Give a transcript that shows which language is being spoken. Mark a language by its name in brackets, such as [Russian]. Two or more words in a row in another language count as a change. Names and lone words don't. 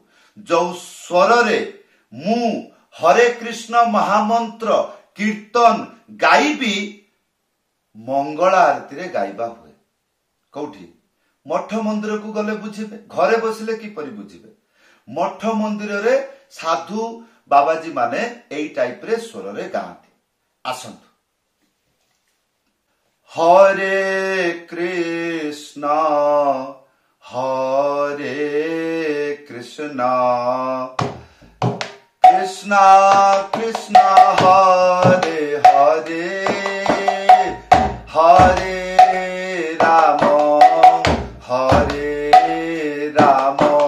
[Odia] ଜୋ ସ୍ୱର ରେ ମୁ ହରେ କୃଷ୍ଣ ମହାମନ୍ତ୍ର କୀର୍ତ୍ତନ ଗାଇବି ମଙ୍ଗଳା ଆରତୀ ରେ ଗାଇବା ହୁଏ। କୌଠି? ମଠ ମନ୍ଦିର କୁ ଗଲେ ବୁଝିବେ। ଘରେ ବସିଲେ କିପରି ବୁଝିବେ? ମଠ ମନ୍ଦିର ରେ ସାଧୁ ବାବାଜୀ ମାନେ ଏଇ ଟାଇପ ରେ ସ୍ୱର ରେ ଗାଆନ୍ତି। ଆସନ୍ତୁ। [Sanskrit] हरे कृष्णा कृष्णा कृष्णा हरे हरे हरे राम हरे राम